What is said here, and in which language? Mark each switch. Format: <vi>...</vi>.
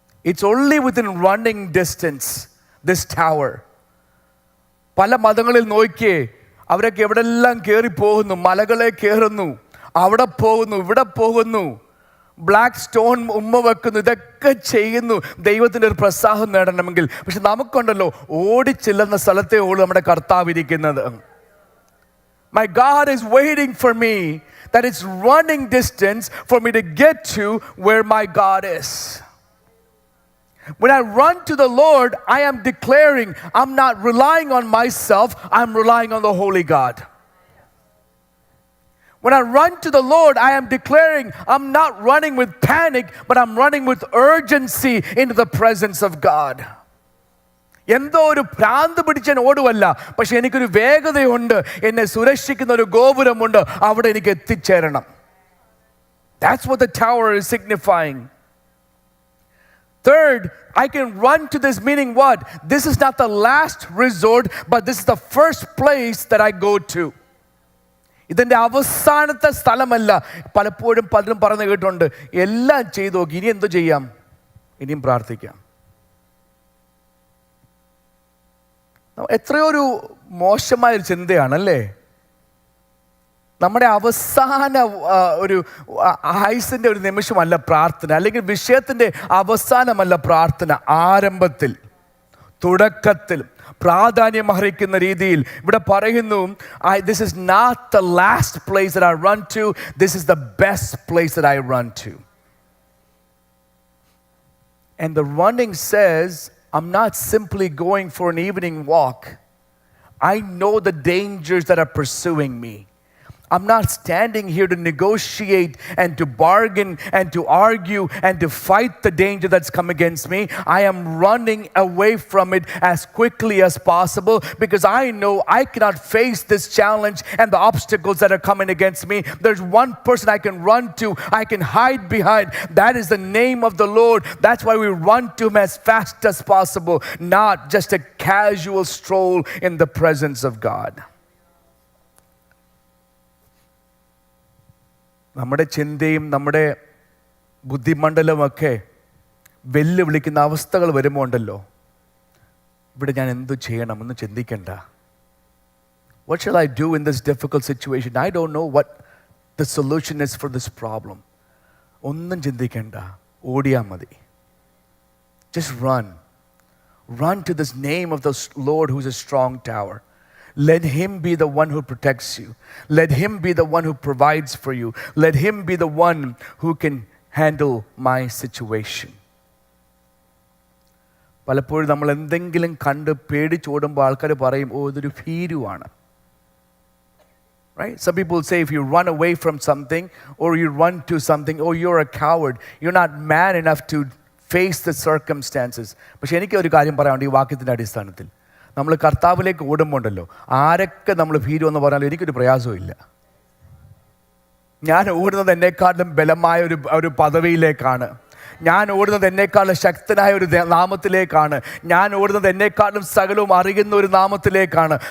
<en>It's only within running distance this tower.</en> <ml>പല മതങ്ങളിൽ നോക്കിയേ, അവരൊക്കെ എവിടെല്ലാം കയറി പോകുന്നു, മലകളെ കയറുന്നു, അവിടെ പോകുന്നു, ഇവിടെ പോകുന്നു, ബ്ലാക്ക് സ്റ്റോൺ ഉമ്മ വെക്കുന്നു, ഇതൊക്കെ ചെയ്യുന്നു ദൈവത്തിൻ്റെ ഒരു പ്രസാദം നേടണമെങ്കിൽ. പക്ഷെ നമുക്കുണ്ടല്ലോ ഓടിച്ചെല്ലുന്ന സ്ഥലത്തേ ഉള്ളൂ നമ്മുടെ കർത്താവ് ഇരിക്കുന്നത്.</ml> <en>My God is waiting for me, that it's running distance for me to get to where my God is. When I run to the Lord, I am declaring I'm not relying on myself, I'm relying on the Holy God. When I run to the Lord, I am declaring I'm not running with panic, but I'm running with urgency into the presence of God.</en> <ml>എന്തോ ഒരു ഭ്രാന്ത് പിടിച്ചാൽ ഓടുവല്ല, പക്ഷെ എനിക്കൊരു വേഗതയുണ്ട്, എന്നെ സുരക്ഷിക്കുന്ന ഒരു ഗോപുരമുണ്ട്, അവിടെ എനിക്ക് എത്തിച്ചേരണം.</ml> <en>That's what the tower is signifying. Third, I can run to this, meaning what? This is not the last resort, but this is the first place that I go to.</en> <ml>ഇതിൻ്റെ അവസാനത്തെ സ്ഥലമല്ല. പലപ്പോഴും പലരും പറഞ്ഞു കേട്ടുണ്ട്, എല്ലാം ചെയ്തു നോക്കി, ഇനി എന്തോ ചെയ്യാം, ഇനിയും പ്രാർത്ഥിക്കാം. എത്രയോ ഒരു മോശമായൊരു ചിന്തയാണല്ലേ. നമ്മുടെ അവസാന ഒരു ആയുസിൻ്റെ ഒരു നിമിഷമല്ല പ്രാർത്ഥന, അല്ലെങ്കിൽ വിഷയത്തിൻ്റെ അവസാനമല്ല പ്രാർത്ഥന. ആരംഭത്തിൽ, തുടക്കത്തിൽ പ്രാധാന്യം അർഹിക്കുന്ന രീതിയിൽ ഇവിടെ പറയുന്നു,</ml> <en>this is not the last place that I run to,</en> <ml>this is the best place that I run to.</ml> <en>And the running says, I'm not simply going for an evening walk. I know the dangers that are pursuing me. I'm not standing here to negotiate and to bargain and to argue and to fight the danger that's come against me. I am running away from it as quickly as possible, because I know I cannot face this challenge and the obstacles that are coming against me. There's one person I can run to, I can hide behind. That is the name of the Lord. That's why we run to Him as fast as possible, not just a casual stroll in the presence of God.</en> <ml>നമ്മുടെ ചിന്തയും നമ്മുടെ ബുദ്ധിമണ്ഡലമൊക്കെ വെല്ലുവിളിക്കുന്ന അവസ്ഥകൾ വരുമ്പോൾ ഉണ്ടല്ലോ, ഇവിടെ ഞാൻ എന്തു ചെയ്യണം എന്ന് ചിന്തിക്കണ്ട.</ml> <en>What shall I do in this difficult situation? I don't know what the solution is for this problem.</en> <ml>ഒന്നും ചിന്തിക്കണ്ട, ഓടിയാൽ മതി.</ml> <en>Just run. Run to this name of the Lord who's a strong tower. Let Him be the one who protects you. Let Him be the one who provides for you. Let Him be the one who can handle my situation.</en> <ml>പലപ്പോഴും നമ്മൾ എന്തെങ്കിലും കണ്ട് പേടിച്ചോടുമ്പോൾ ആൾക്കാർ പറയും, ഓ ഇതൊരു ഭീരുവാണ്.</ml> <en>Right? Some people say if you run away from something or you run to something, oh you're a coward. You're not man enough to face the circumstances.</en> <ml>പക്ഷെ എനിക്ക് ഒരു കാര്യം പറയാനുണ്ട് ഈ വാക്യത്തിൻ്റെ അടിസ്ഥാനത്തിൽ. നമ്മൾ കർത്താവിലേക്ക് ഓടുമ്പോൾ ഉണ്ടല്ലോ, ആരൊക്കെ നമ്മൾ ഭീരു എന്ന് പറഞ്ഞാലും എനിക്കൊരു പ്രയാസവും ഇല്ല. ഞാൻ ഓടുന്നത് എന്നെക്കാളും ബലമായ ഒരു പദവിയിലേക്കാണ്. ഞാൻ ഓടുന്നത് എന്നെക്കാളും ശക്തനായ ഒരു നാമത്തിലേക്കാണ്. ഞാൻ ഓടുന്നത് എന്നെക്കാളും സകലവും അറിയുന്ന ഒരു നാമത്തിലേക്കാണ്.</ml>